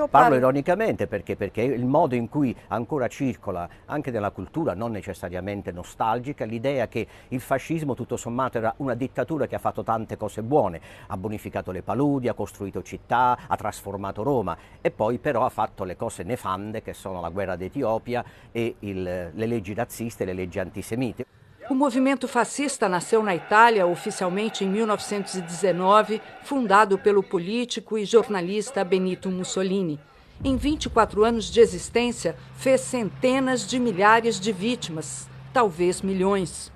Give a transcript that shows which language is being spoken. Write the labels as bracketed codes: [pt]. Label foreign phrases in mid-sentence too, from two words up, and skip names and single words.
[it] Parlo ironicamente perché il modo in cui ancora circola anche nella cultura, non necessariamente nostalgica, l'idea che il fascismo tutto sommato era una dittatura che ha fatto tante cose buone, ha bonificato le paludi, ha costruito città, ha trasformato Roma e poi però ha fatto le cose nefande che sono la guerra d'Etiopia e le leggi razziste, le leggi antisemite. [pt] O movimento fascista nasceu na Itália oficialmente em 1919, fundado pelo político e jornalista Benito Mussolini. Em 24 anos de existência, fez centenas de milhares de vítimas, talvez milhões.